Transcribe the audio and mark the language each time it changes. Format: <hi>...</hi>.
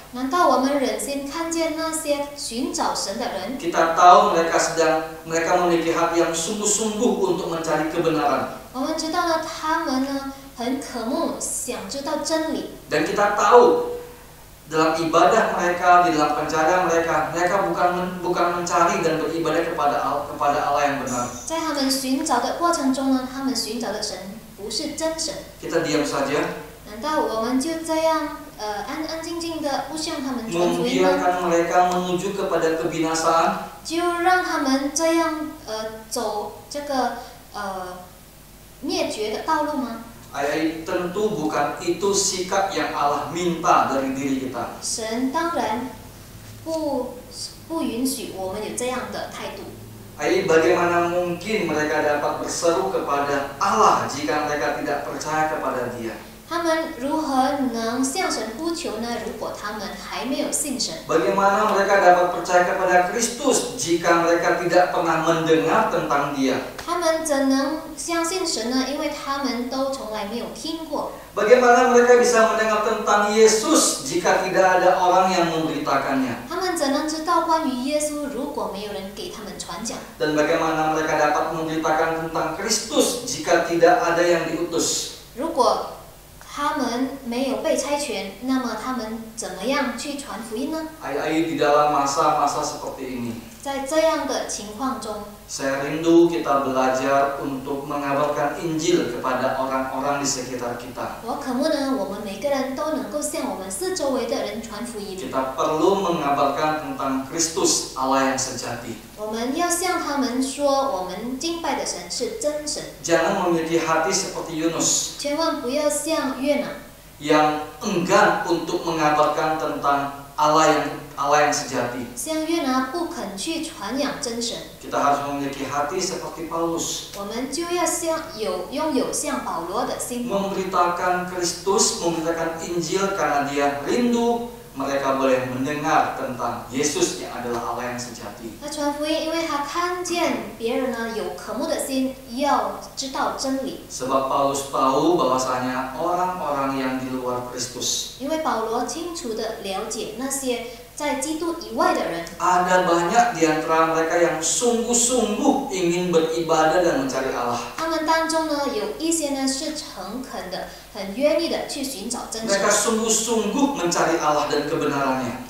<zh>难道我们忍心看见那些寻找神的人？</zh> <id>Kita tahu mereka memiliki hati yang sungguh-sungguh untuk mencari kebenaran.</id> <zh>我们知道呢，他们呢很渴慕，想知道真理。</zh> <id>Dan kita tahu dalam ibadah mereka, di dalam pencarian mereka bukan mencari dan beribadah kepada Allah yang benar.</id> <zh>在他们寻找的过程中呢，他们寻找的神不是真神。</zh> <id>Kita diam saja,</id> <zh>难道我们就这样安安静静的不向他们传福音吗？</zh> <id>membiarkan mereka menuju kepada kebinasaan?</id> <zh>就让他们这样走这个灭绝的道路吗？</zh> <id>Tentu bukan itu sikap yang Allah minta dari diri kita.</id> <zh>神当然不允许我们有这样的态度。</zh> <id>Bagaimana mungkin mereka dapat berseru kepada Allah jika mereka tidak percaya kepada Dia?</id> <zh>他们如何能向神呼求呢？如果他们还没有信神，</zh> <id>Bagaimana mereka dapat percaya kepada Kristus jika mereka tidak pernah mendengar tentang Dia?</id> <zh>他们怎能相信神呢？因为他们都从来没有听过。</zh> <id>Bagaimana mereka bisa mendengar tentang Yesus jika tidak ada orang yang memberitakannya?</id> <zh>他们怎能知道关于耶稣？如果没有人给他们传讲。</zh> <id>Dan bagaimana mereka dapat memberitakan tentang Kristus jika tidak ada yang diutus?</id> <zh>如果他们没有被差遣，那么他们怎么样去传福音呢？</zh> <id>Di dalam masa-masa seperti ini,</id> <zh>在这样的情况中，</zh> <id>saya rindu kita belajar untuk mengabarkan Injil kepada orang-orang di sekitar kita.</id> <zh>我渴慕呢，我们每个人都能够向我们四周围的人传福音。</zh> <id>Kita perlu mengabarkan tentang Kristus, Allah yang sejati.</id> <zh>我们要向他们说，我们敬拜的神是真神，</zh> <id>Jangan memiliki hati seperti Yunus</id> <zh>千万不要像约拿，</zh> <id>yang enggan untuk mengabarkan tentang Allah yang sejati.</id> <zh>像约拿不肯去传扬真神。</zh> <id>Kita harus memiliki hati seperti Paulus,</id> <zh>我们就要拥有像保罗的心，</zh> <id>memberitakan Kristus, memberitakan Injil karena dia rindu mereka boleh mendengar tentang Yesus yang adalah Allah yang sejati.</id> <zh>他传福音，因为他看见别人呢有渴慕的心，要知道真理。</zh> <id>Sebab Paulus tahu bahwasanya orang-orang yang di luar Kristus,</id> <zh>因为保罗清楚地了解那些在基督以外的人，</zh> <id>ada banyak di antara mereka yang sungguh-sungguh ingin beribadah dan mencari Allah.</id> <zh>他们当中呢有一些呢是诚恳的、很愿意的去寻找真</zh> <id>Mereka sungguh-sungguh mencari Allah dan kebenarannya.</id>